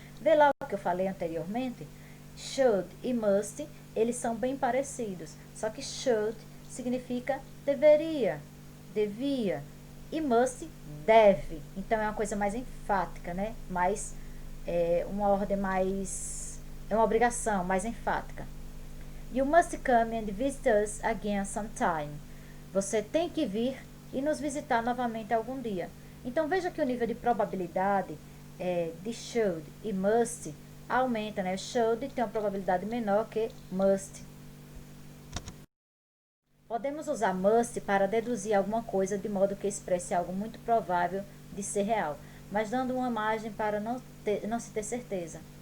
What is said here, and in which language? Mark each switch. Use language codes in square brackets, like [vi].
[pt] Vê lá o que eu falei anteriormente? Should e must, eles são bem parecidos, só que should significa deveria, devia, e must, deve. Então é uma coisa mais enfática, né? Mais, uma ordem mais, é uma obrigação mais enfática. [en] You must come and visit us again sometime. [pt] Você tem que vir e nos visitar novamente algum dia. Então veja que o nível de probabilidade de should e must aumenta, né? Should tem uma probabilidade menor que must. Podemos usar must para deduzir alguma coisa de modo que expresse algo muito provável de ser real, mas dando uma margem para não se ter certeza.